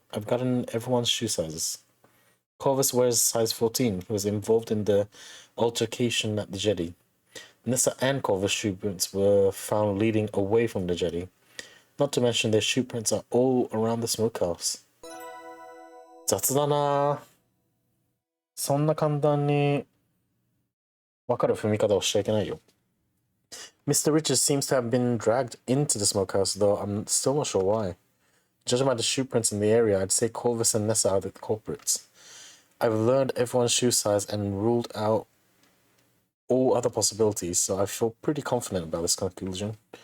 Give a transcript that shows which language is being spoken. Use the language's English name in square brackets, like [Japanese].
[English] I've gotten everyone's shoe sizes. Corvus wears size 14. He was involved in the altercation at the jetty. Nessa and Corvus shoe prints were found leading away from the jetty. Not to mention their shoe prints are all around the smokehouse. [Japanese] 雑だな。そんな簡単にわかる踏み方をしちゃいけないよ。 [English] Mr. Richards seems to have been dragged into the smokehouse, though I'm still not sure why. Judging by the shoe prints in the area, I'd say Corvus and Nessa are the culprits. I've learned everyone's shoe size and ruled out all other possibilities, so I feel pretty confident about this conclusion.